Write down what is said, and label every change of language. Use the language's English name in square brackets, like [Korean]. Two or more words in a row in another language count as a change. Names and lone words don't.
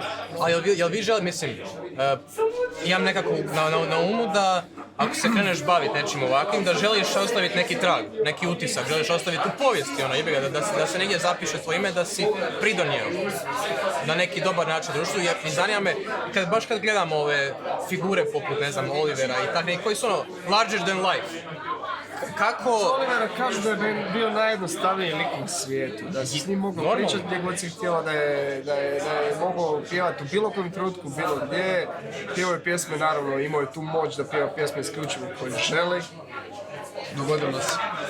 [Croatian] A jel vi želi, mislim, imam nekako na umu da ako se kreneš baviti nečim ovakvim, da želiš ostaviti neki trag, neki utisak, želiš ostaviti u povijesti, da se negdje zapiše tvoje ime, da si pridonio na neki dobar način društvu. Jer mi zanima me, kad gledamo ove figure poput, ne znam, Olivera i tako neki, koji su ono [English] larger than life, [Croatian] kako... Olivera kažu da je bio najjednostavniji lik na svijetu, da si s njim mogao pričati gdje god si htjela, da je mogao pjevati u bilo kojem trenutku, bilo gdje. Pjevao je pjesme, naravno, imao je tu moć da pjeva pjesme isključivo koje želi. Dogodilo se.